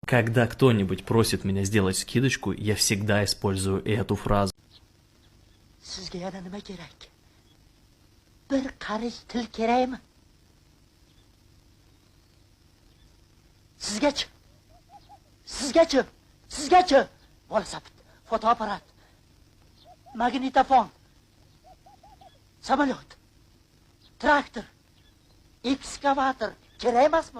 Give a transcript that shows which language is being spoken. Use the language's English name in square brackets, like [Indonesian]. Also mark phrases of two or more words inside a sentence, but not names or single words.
[Russian] Когда кто-нибудь просит меня сделать скидочку, я всегда использую эту фразу. [Uzbek] Sizga yana nima kerak? Bir qarish til kerakmi? Sizgachi? Sizgachi? Velosiped, fotoapparat, magnitofon, samolyot, traktor, ekskavator kerak emasmi?